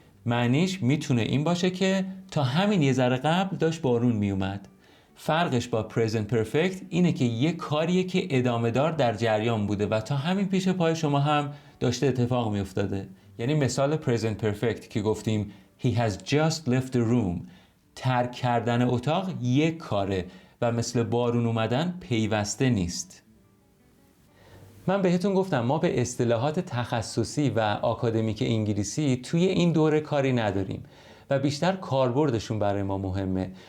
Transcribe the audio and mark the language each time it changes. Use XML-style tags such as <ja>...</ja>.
<fa>معنیش میتونه این باشه که تا همین یه ذره قبل داشت بارون میومد. فرقش با present perfect اینه که یه کاریه که ادامه دار در جریان بوده و تا همین پیش پای شما هم داشته اتفاق میافتاده. یعنی مثال present perfect که گفتیم</fa> <en>He has just left the room.</en> <fa>ترک کردن اتاق یک کاره و مثل بارون اومدن پیوسته نیست. من بهتون گفتم ما به اصطلاحات تخصصی و آکادمیک انگلیسی توی این دوره کاری نداریم و بیشتر کاربردشون برای ما مهمه.</fa>